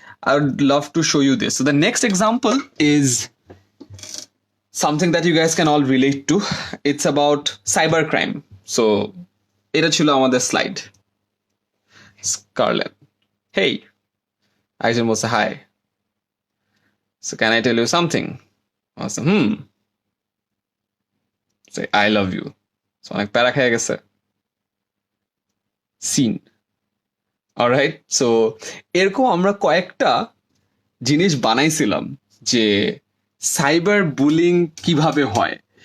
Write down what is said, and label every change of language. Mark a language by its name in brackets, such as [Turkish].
[English] I would love to show you this. So the next example is something that you guys can all relate to. It's about cybercrime. [Bangla] So এটা ছিল আমাদের slide. Scarlett, hey, একজন বলছে hi. [English] So can I tell you something? I was like, say I love you. [Bangla] So অনেক প্যারা খেয়ে গেছে। Scene. Alright, so এরকম আমরা কয়েকটা জিনিস বানাইছিলাম যে সাইবার বুলিং কিভাবে হয়।